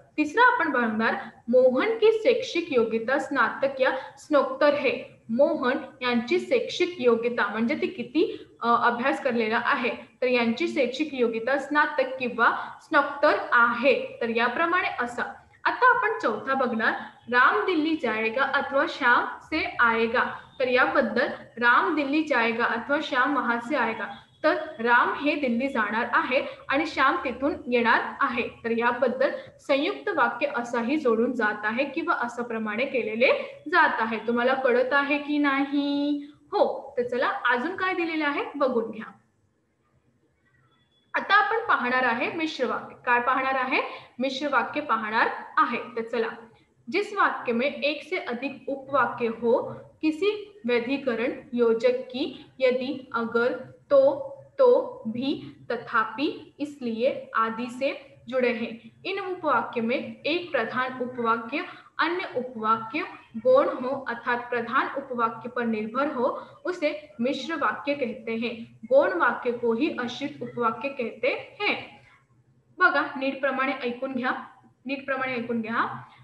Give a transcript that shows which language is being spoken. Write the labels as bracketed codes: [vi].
[mr] तिसरं आपण बघणार, [hi] मोहन की शैक्षिक योग्यता स्नातक या स्नोत्तर है। [mr] मोहन यांची शैक्षिक योग्यता म्हणजे ती किती अभ्यास करलेला आहे, तर यांची शैक्षिक योग्यता स्नातक किंवा स्नोत्तर आहे। तर याप्रमाणे असं। आता आपण चौथा बघणार, [hi] राम दिल्ली जाएगा अथवा श्याम से आएगा। [mr] तर याबद्दल [hi] राम दिल्ली जाएगा अथवा श्याम वहां से आएगा, [mr] तर राम हे दिल्ली जाणार आहे आणि श्याम तिथून येणार आहे। तर याबद्दल संयुक्त वाक्य असंही जोडून जात आहे किंवा असं प्रमाणे केलेले जात आहे। तुम्हाला कळत आहे की नाही? हो, तर चला अजून काय दिलेले आहे बघून घ्या। आता आपण पाहणार आहे मिश्र वाक्य। काय पाहणार आहे? मिश्र वाक्य पाहणार आहे। तर चला, [hi] जिस वाक्य में एक से अधिक उपवाक्य हो, किसी व्यधिकरण योजक की यदि अगर तो भी तथापि इसलिए आदि से जुड़े हैं, इन उपवाक्य में एक प्रधान उपवाक्य अन्य उपवाक्य गौण हो अर्थात प्रधान उपवाक्य पर निर्भर हो, उसे मिश्र वाक्य कहते हैं। गौण वाक्य को ही आश्रित उपवाक्य कहते हैं। [mr] बघा, नीटप्रमाणे ऐकून घ्या।